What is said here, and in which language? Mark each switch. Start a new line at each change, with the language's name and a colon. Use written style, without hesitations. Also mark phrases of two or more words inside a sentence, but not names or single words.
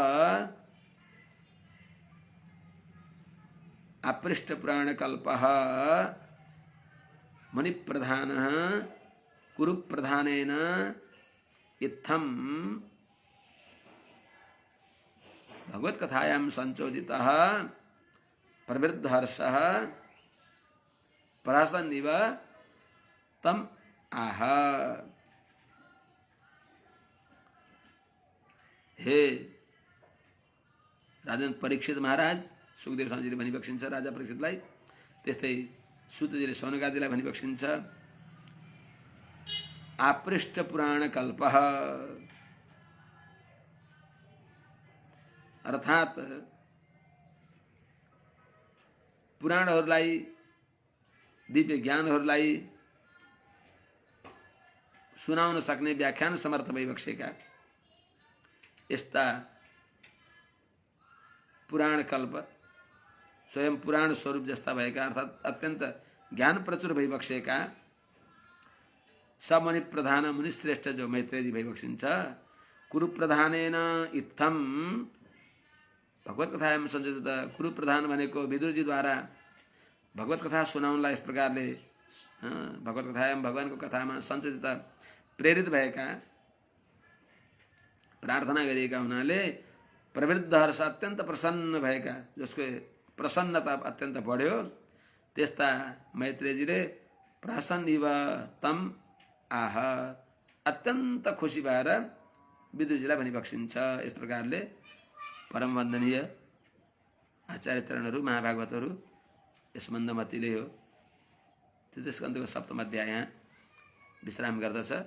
Sanskrit: अपृष्ठ पुराण कल्पः मुनि प्रधानः कुरु प्रधानेन इत्थं भगवत कथायां संचोदितः प्रवृद्धहर्षः प्रहसन्निव तम आह।
Nepali: हे राजन परीक्षित महाराज सुखदेव स्वामीजीले भनिबक्सिन्छ राजा परीक्षितलाई, त्यस्तै सुतजीले सौनकादिलाई भनिबक्सिन्छ
Sanskrit: आपृष्ठ पुराण कल्पः
Nepali: अर्थात् पुराणहरूलाई दिव्य ज्ञानहरूलाई सुनाउन सक्ने व्याख्यान समर्थ भइबक्सेका यस्ता पुराण कल्प स्वयं पुराण स्वरूप जस्ता भएका अर्थात् अत्यन्त ज्ञान प्रचुर भइबक्सेका मुनि प्रधान मुनि श्रेष्ठ जो मैत्रेयजी भइबक्सिन्छ
Sanskrit: कुरु प्रधानेन इत्थम भगवत कथायां संयोजित।
Nepali: कुरु प्रधान भनेको विदुरजीद्वारा भगवत कथा सुनाउनलाई यस प्रकारले
Sanskrit: भगवत कथायां
Nepali: भगवानको कथामा संयोजित प्रेरित भएका प्रार्थना गरिएका हुनाले प्रवृद्धहर्ष अत्यन्त प्रसन्न भएका जसको प्रसन्नता अत्यन्त बढ्यो त्यस्ता मैत्रेयजीले
Sanskrit: प्रसन्निव तम आह
Nepali: अत्यन्त खुसी भएर विदुरजीलाई भनिबक्सिन्छ। यस प्रकारले परम वन्दनीय आचार्य चरणहरू महाभागवतहरू यस मन्दमतीले हो। तृतीय स्कन्धको 7औं अध्याय यहाँ विश्राम गर्दछ।